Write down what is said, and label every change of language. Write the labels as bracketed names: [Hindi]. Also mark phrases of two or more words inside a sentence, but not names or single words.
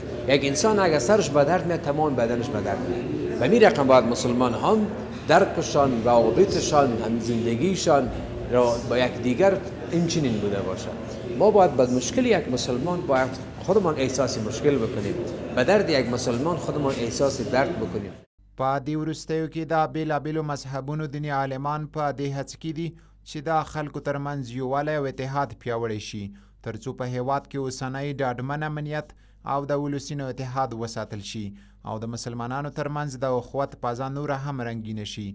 [Persian] یک انسان اگر سرش به درد میاد تمام بدنش به درد میاد. و می رقم باید مسلمان هم درکشان، روابطشان، هم زندگیشان را با یک دیگر اینچنین بوده باشد. ما باید به مشکل یک مسلمان باید خودمان احساس مشکل بکنیم، به درد یک مسلمان خودمان احساس درد بکنیم. [Pashto] په دې وروستیو کې د بېلابېلو مذهبونو دیني عالمان په دې هڅه کې دي چې د خلکو ترمنځ یووالی او اتحاد پیاوړی شي تر څو په هیواد کې اوسنی ډاډمن امنیت او د ولسونو اتحاد وساتل شي او د مسلمانانو ترمنځ د اخوت فضا نوره هم رنګینه شي.